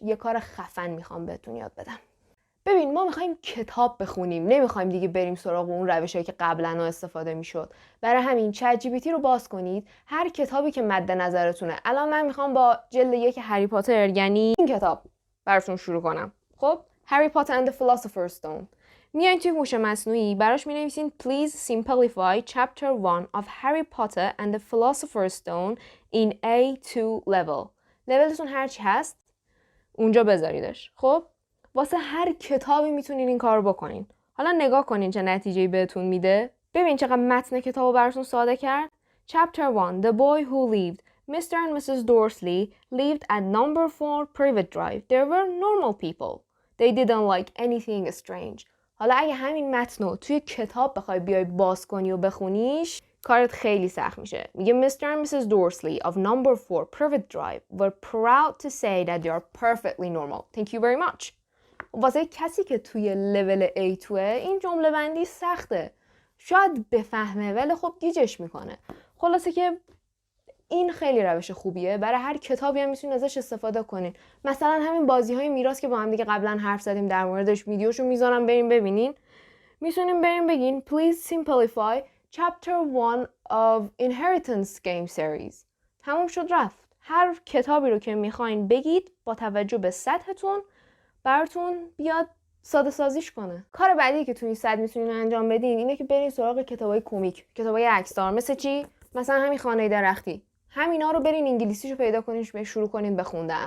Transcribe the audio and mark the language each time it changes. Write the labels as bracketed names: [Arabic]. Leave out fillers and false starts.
[Persian] یه کار خفن میخوام بهتون یاد بدم. ببین، ما میخوایم کتاب بخونیم، نمیخوایم دیگه بریم سراغ اون روشایی که قبلا استفاده میشد. برای همین چت جی پی تی رو باز کنید، هر کتابی که مد نظرتونه. الان من میخوام با جلد 1 هری پاتر، یعنی این کتاب، براتون شروع کنم. [English] خب Harry Potter and the Philosopher's Stone. [Persian] میایین توی هوش مصنوعی براش مینویسین [English] Please simplify chapter 1 of Harry Potter and the Philosopher's Stone in A2 level. [Persian] لولتون هر چی هست اونجا بذاریدش. خب واسه هر کتابی میتونین این کار بکنین. حالا نگاه کنین چه نتیجه‌ای بهتون میده. ببین چقدر متن کتابو براتون ساده کرد. [English] Chapter 1. The boy who lived. Mr. and Mrs. Dursley lived at number 4 Privet Drive. They were normal people. They didn't like anything strange. [Persian] حالا اگه همین متنو توی کتاب بخوای بیای باز کنی و بخونیش، کارت خیلی سخت میشه. [English] میگه Mr. and Mrs. Dursley of number 4 Privet Drive were proud to say that they are perfectly normal. Thank you very much. [Persian] واسه کسی که توی لول A2 این جمله بندی سخته. شاید بفهمه ولی خب گیجش میکنه. خلاصه که این خیلی روش خوبیه. برای هر کتابی هم میتونین ازش استفاده کنین. مثلا همین بازی‌های میراث که با هم دیگه قبلا حرف زدیم در موردش، ویدیوشو میذارم بریم ببینین. میتونین بریم بگین [English] Please simplify chapter 1 of Inheritance game series. [Persian] تموم شد رفت. هر کتابی رو که میخواین بگید با توجه به سطحتون براتون بیاد ساده سازیش کنه. کار بعدی که توی این سطح میتونین انجام بدین اینه که برین سراغ کتابای کمیک، کتابای عکسدار. مثل چی؟ مثلا همین خانه درختی. همینا رو برین انگلیسیشو پیدا کنین، به شروع کنین بخوندن.